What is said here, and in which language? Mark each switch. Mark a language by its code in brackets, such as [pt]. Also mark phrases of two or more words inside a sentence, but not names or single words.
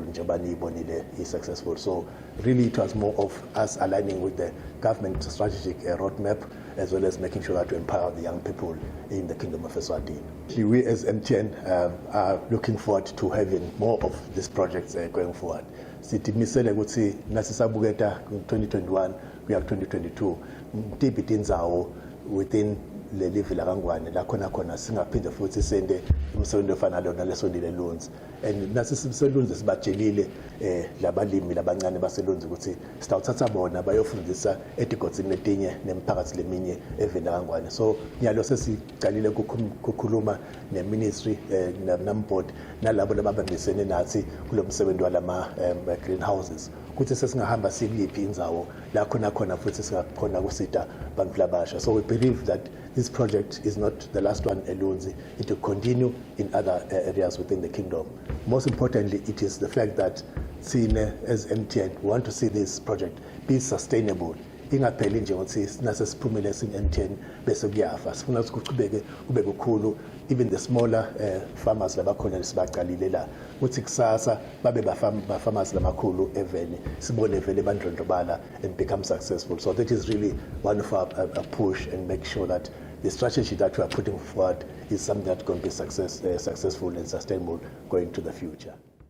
[en] Is successful. So really, it was more of us aligning with the government strategic roadmap, as well as making sure that we empower the young people in the Kingdom of Eswatini. We as MTN are looking forward to having more of these projects going forward. [ss] Sitimisele ukuthi nasisabuketa 2021 kuya 2022 mtibiti indzawo within le live la Kangwane la khona singaphinde futhi sende umsebenzi ofana lona lesondile Lundzi, and nasisemsebenzi sibatshelile labalimi labancane baselundzi ukuthi sitawuthatha bona bayofundisa etigotsini letinye nemiphakathi leminye evela Kangwane. So nyalo sesicalile ukukhuluma neministry NAMBoard nalabo lababambisene nathi kulo msebenzi walama greenhouses ukuthi sesingahamba sikuliphi indzawo la khona futhi singakhona kusita bantu labasha. [en] So we believe that this project is not the last one alone. It will continue in other areas within the kingdom. Most importantly, it is the fact that as MTN, we want to see this project be sustainable. [ss] Ingapheli nje ukuthi nasesiphumile sin-MTN bese kuyafa. Sifuna ukuthi kube kukhulu, [en] even the smaller farmers [ss] labakhona sibaqalile la ukuthi kusasa babe farmers lamakhulu eveni sibone vele bandlondlobala [en] and become successful. So that is really one of our push, and make sure that the strategy that we are putting forward is something that's going to be successful and sustainable going to the future.